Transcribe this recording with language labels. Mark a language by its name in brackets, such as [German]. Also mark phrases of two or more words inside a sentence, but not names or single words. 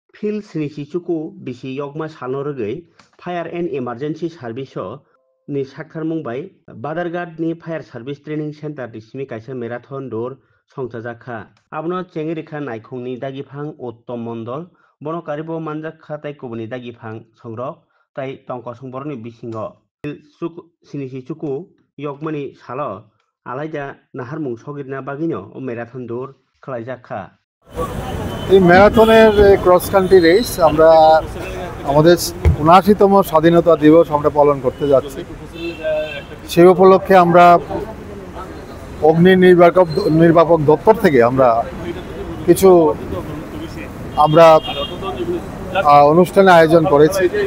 [Kok Borok] Phil Sinisichuku bisi yokma salnorogoi Fire and Emergency Service ni sakharmung bai Badarghat ni Fire Service Training Center disimi kaisa marathon dor songchajaka abono chengerikha naikhungni dagifang Uttom Mondol bono karibo manjakha tai kubuni dagifang songrok tai tongkosong boroni bisingo Phil Sinisichuku yokmani salo alaida naharmung sogirna bagino o marathon dor khlaijaka [Bangla] এই ম্যারাথনের ক্রস কান্ট্রি রেস আমরা আমাদের ৭৯তম স্বাধীনতা দিবস আমরা পালন করতে যাচ্ছি। সেই উপলক্ষে আমরা অগ্নি নির্বাপক দপ্তর থেকে আমরা কিছু অনুষ্ঠানের আয়োজন করেছি।